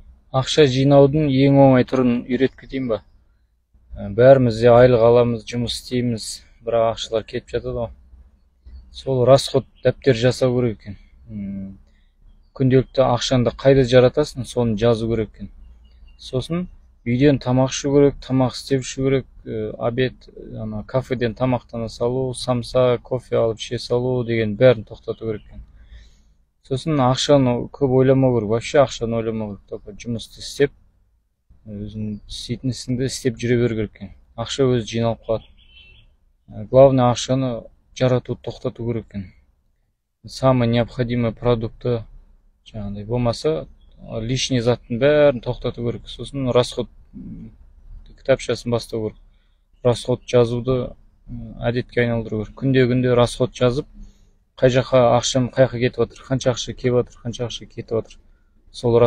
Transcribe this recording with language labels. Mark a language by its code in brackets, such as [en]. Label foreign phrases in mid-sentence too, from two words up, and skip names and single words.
[ky] Акча жыйнаудун эң оңой турун үйрөтүп кетейин ба? Баарыбыз айлык аламыз, жумуш істейміз, бирок акчалар кетип жатат го. Сол расход даптер жасау керек экен. Күнделикти акчаңды кайда жаратасың, сону жазуу керек экен. Сосын үйдөн тамак ішүү керек, тамак істеп ішүү керек, обед, кафеден тамактана салуу, самса, кофе алып іше салуу деген бәрін токтотуу керек экен. Сосын акчаны көп ойламау керек, вообще акчаны ойламау керек. Только жумусту істеп, өзүң істейтин ишиңди істеп жүрө беру керек экен. Акча өзү жыйналып калат. Главное акчаны жаратууду токтотуу керек экен. [ru] Самый необходимый продукты [kk] жаңағыдай болмаса, лишний заттың бәрін тоқтату керек. Сосын расход кітапшасын бастау керек. Расход жазуды әдетке айналдыру керек. Күнде расход жазып, қай жаққа ақшам қай жаққа кетіп жатыр, қанша ақша келіп жатыр, қанша ақша кетіп жатыр.